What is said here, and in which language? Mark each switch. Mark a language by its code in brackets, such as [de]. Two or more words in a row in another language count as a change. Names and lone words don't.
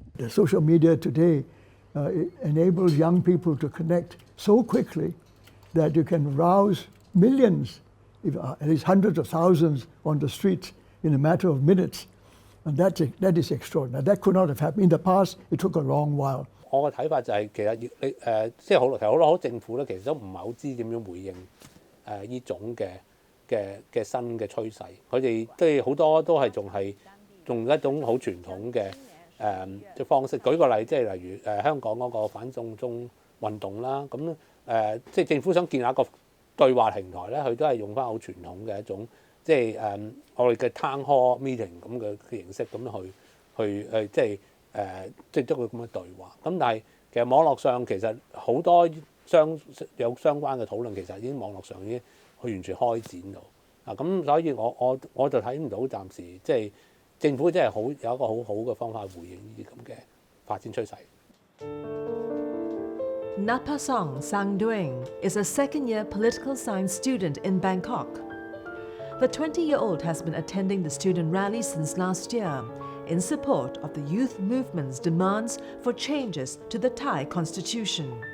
[en] The social media today enables young people to connect so quickly that you can rouse millions, at least hundreds of thousands on the streets in a matter of minutes. And that is extraordinary. That could not have happened. In the past, it took a long while. [yue] 我嘅睇法就係其實即係其實好多政府咧，其實都唔係好知點樣回應呢種嘅新嘅趨勢。佢哋即係好多都係仲係用一種好傳統嘅方式。舉個例，即係例如香港嗰個反送中運動啦，咁即係政府想建立一個對話平台咧，佢都係用翻好傳統嘅一種即係我哋嘅 [en] town hall meeting [yue] 咁嘅形式咁去即係。即係都會咁嘅對話，咁但係其實網絡上其實好多有相關嘅討論，其實已經網絡上已經完全開展到。咁所以我就睇唔到暫時即係政府真係有一個好好嘅方法回應呢啲咁嘅發展趨勢。 [en] Napasong Sangdoing is a second-year political science student in Bangkok. The 20-year-old has been attending the student rally since last year in support of the youth movement's demands for changes to the Thai constitution.